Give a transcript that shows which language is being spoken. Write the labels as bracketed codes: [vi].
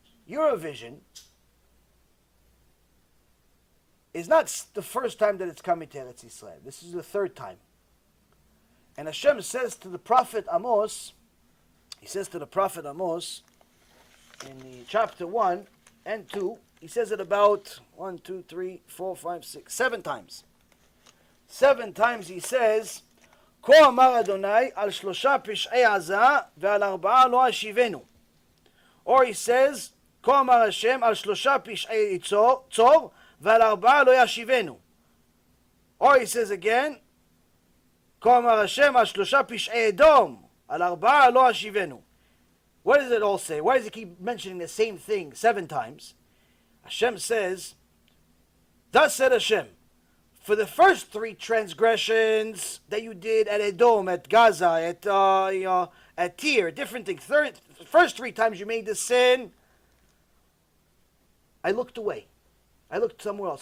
[en] Eurovision is not the first time that it's coming to Eretz Yisrael. This is the third time. And Hashem says to the prophet Amos, he says to the prophet Amos in the chapter 1 and 2, he says it about 1, 2, 3, 4, 5, 6, 7 times. 7 times he says, [he] כה אמר אדוני על 3 פשעי עזה ועל 4 לא אשיבנו. [en] Or he says, [he] כה אמר השם על 3 פשעי צור ועל 4 לא ישיבנו. [en] Or he says again, [he] כה אמר השם על 3 פשעי אדום על 4 לא אשיבנו. [en] What does it all say? Why does he keep mentioning the same thing 7 times? Hashem says, thus said Hashem, for the first 3 transgressions that you did at Edom, at Gaza, at Tyre, different things, first 3 times you made the sin, I looked away. I looked somewhere else.